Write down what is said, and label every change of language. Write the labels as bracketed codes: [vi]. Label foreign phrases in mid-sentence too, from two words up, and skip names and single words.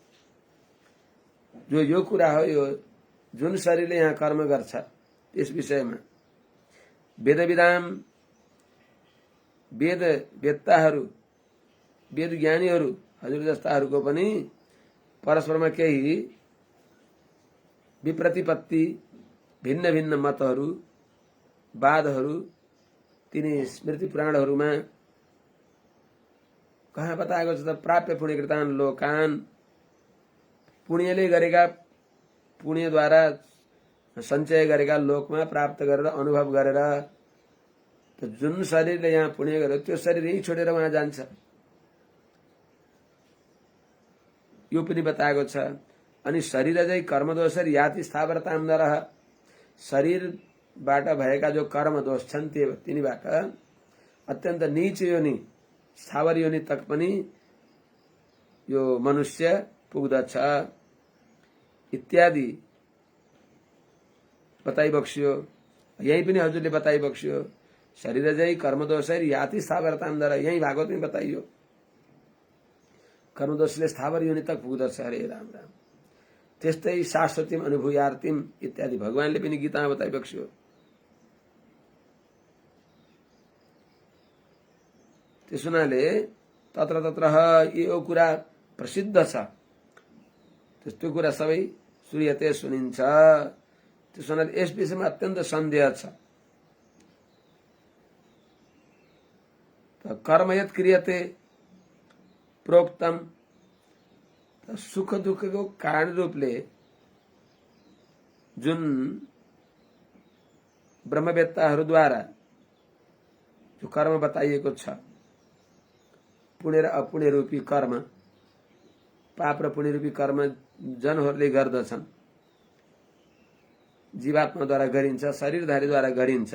[ne] जो यो कुरा हो, यो जुन शरीरले यहाँ कर्म गर्छ त्यस विषयमा वेदविदाम वेद वेत्ताहरू वेद ज्ञानीहरू हजुर जस्ताहरूको पनि परस्परमा केही विप्रतिपत्ति भिन्न भिन्न मतहरू वादहरू तिनी स्मृति पुराणहरूमा कहाँ बताएको छ त [sa] प्राप्य पुण्यकृतान लोकान, [ne] पुण्यले गरेका पुण्यद्वारा सञ्चय गरेका लोकमा प्राप्त गरेर अनुभव गरेर जुन शरीरले यहाँ पुण्य गर्यो त्यो शरीर यही छोडेर वहाँ जान्छ। यो पनि बताएको छ। अनि शरीर चाहिँ [sa] कर्मदोष याति स्थावरताम नरह, [ne] शरीरबाट भएका जो कर्म दोष छन् तिनीबाट अत्यन्त नीच योनि स्थावर योनि तक पनि यो मनुष्य पुग्दछ इत्यादि बताइबक्स्यो। यही पनि हजुरले बताइबक्स्यो। शरीर चाहिँ [sa] कर्मदोष याति स्थावरताम नरह, [ne] यही भागवतमै बताइयो। कर्मदोषले स्थावर योनि तक पुग्दछ। हरे राम राम। त्यस्तै [sa] शाश्वतीम अनुभूयार्तिम [ne] इत्यादि भगवानले पनि गीतामा बताइबक्स्यो। त्यस हुनाले [sa] तत्र तत्र [ne] यो कुरा प्रसिद्ध छ। त्यस्तो कुरा सबै सूर्यते सुनिन्छ। त्यस हुनाले यस विषयमा अत्यन्त सन्देह छ। [sa] कर्म यत् क्रियते प्रोक्तम, [ne] सुख दुःखको कारण रूपले जुन ब्रह्मवेत्ताहरूद्वारा जो कर्म बताइएको छ, पुण्य र अपुण्य रूपी कर्म, पाप र पुण्य रूपी कर्म जनहरूले गर्दछन्, जीवात्माद्वारा गरिन्छ, शरीरधारीद्वारा गरिन्छ।